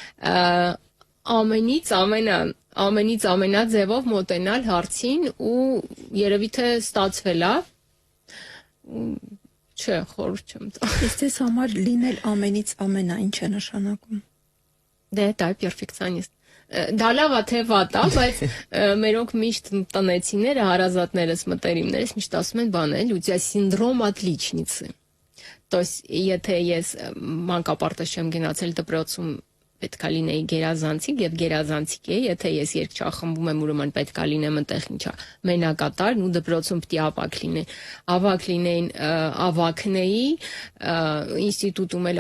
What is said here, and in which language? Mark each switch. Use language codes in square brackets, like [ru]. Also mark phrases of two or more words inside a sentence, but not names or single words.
[hy] ամենից ամենաձևով մոտենալ հարցին ու երևի թե ստացվել է Չէ, խորհուրդ չեմ տա։ Իսկ ձեզ համար լինել ամենից ամենա ինչ է նշանակում։ Դե դա պերֆեկցիոնիստ։ Դա լավ է թե վատ է, բայց մերոնք միշտ տնեցիները, հարազատներս, մտերիմներս միշտ ասում են բան է, [ru] у тебя синдром отличницы։ То есть [hy] եթե ես մանկապարտեզ չեմ գնացել դպրոցում պետք է լինեի գերազանցիկ եւ գերազանցիկ է, եթե ես երգչախմբում եմ, ուրեմն պետք է լինեմ այնտեղ ինչա մենակատար, ու դպրոցում պիտի ավակ լինեի, ավակ լինեին, ավակնեի, ինստիտուտում էլ